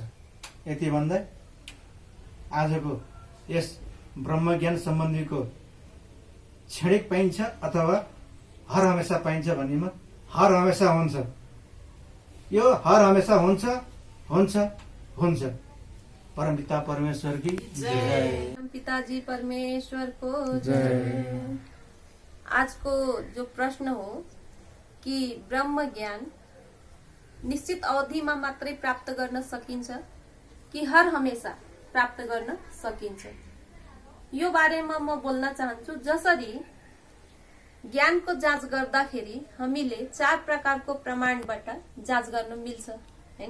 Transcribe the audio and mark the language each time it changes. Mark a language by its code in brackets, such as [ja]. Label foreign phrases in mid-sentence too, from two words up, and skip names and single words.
[ne] यति भन्दै आजको यस ब्रह्मज्ञान सम्बन्धीको क्षणिक पाइन्छ अथवा हर हमेसा पाइन्छ भन्नेमा हर हमेसा हुन्छ। यो हर हमेसा हुन्छ हुन्छ हुन्छ। [hi] परमपिता परमेश्वर की जय। [ne] पिताजी परमेश्वर को जय। आज को जो प्रश्न हो कि ब्रह्म ज्ञान निश्चित अवधिमा मात्रै प्राप्त गर्न सकिन्छ कि हर हमेसा प्राप्त गर्न सकिन्छ, यो बारेमा म बोल्न चाहन्छु। जसरी ज्ञानको जाँच गर्दाखेरि हामीले 4 प्रकारको प्रमाणबाट जाँच गर्न मिल्छ, हैन?